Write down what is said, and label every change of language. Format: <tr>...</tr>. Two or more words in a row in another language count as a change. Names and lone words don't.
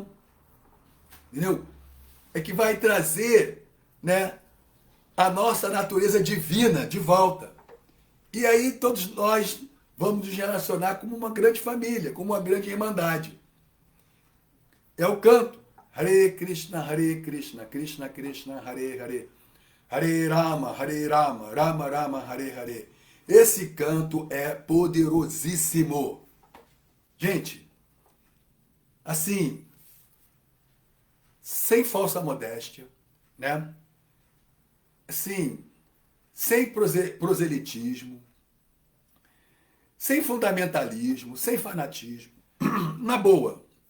<pt>Entendeu? É que vai trazer, né, a nossa natureza divina de volta. E aí todos nós vamos nos relacionar como uma grande família, como uma grande irmandade. É o canto.</pt> <sa>Hare Krishna, Krishna Krishna, Hare Hare. Hare Rama, Rama Rama, Hare Hare.</sa> <pt>Esse canto é poderosíssimo. Gente, assim, sem falsa modéstia, né? Assim, sem proselitismo, sem fundamentalismo, sem fanatismo, na boa.</pt>